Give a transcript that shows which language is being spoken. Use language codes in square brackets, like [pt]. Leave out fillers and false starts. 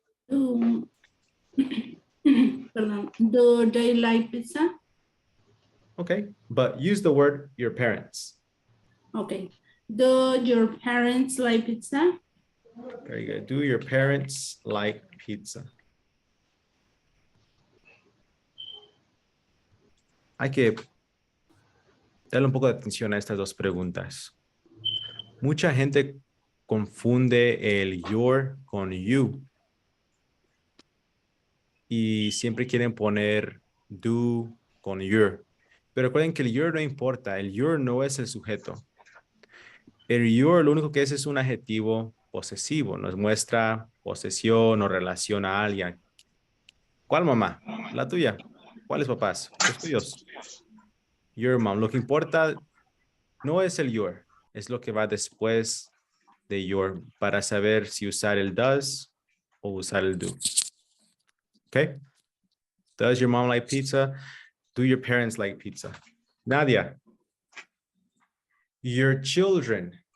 [en] Do, perdón, do they like pizza? Okay, but use the word your parents. Okay. Do your parents like pizza? Very good. Do your parents like pizza? [es] Hay que darle un poco de atención a estas dos preguntas. Mucha gente confunde el your con you. Y siempre quieren poner do con your. Pero recuerden que el your no importa. El your no es el sujeto. El your lo único que es un adjetivo posesivo. Nos muestra posesión o relación a alguien. ¿Cuál mamá? La tuya. ¿Cuáles papás? Los tuyos. [en] Your mom. [es] Lo que importa no es el your. Es lo que va después de your para saber si usar el does o usar el do. [en] Okay? Does your mom like pizza? Do your parents like pizza? Nadia. Your children.